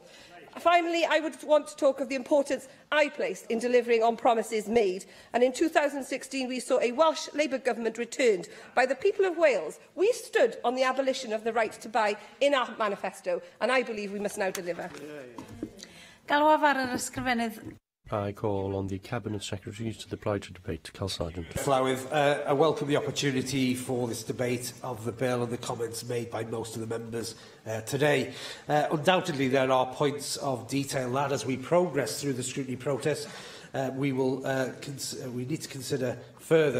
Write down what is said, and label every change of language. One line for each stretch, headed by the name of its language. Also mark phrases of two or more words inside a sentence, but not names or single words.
English: Finally, I would want to talk of the importance I place in delivering on promises made. And in 2016, we saw a Welsh Labour government returned by the people of Wales. We stood on the abolition of the right to buy in our manifesto, and I believe we must now deliver.
Welsh: Galwaf ar yr ysgrifennydd
English: I call on the Cabinet Secretary to reply to debate. Cal Sargent. Llywydd, I welcome the opportunity for this debate of the bill and the comments made by most of the members today. Undoubtedly, there are points of detail that, as we progress through the scrutiny process, we need to consider further.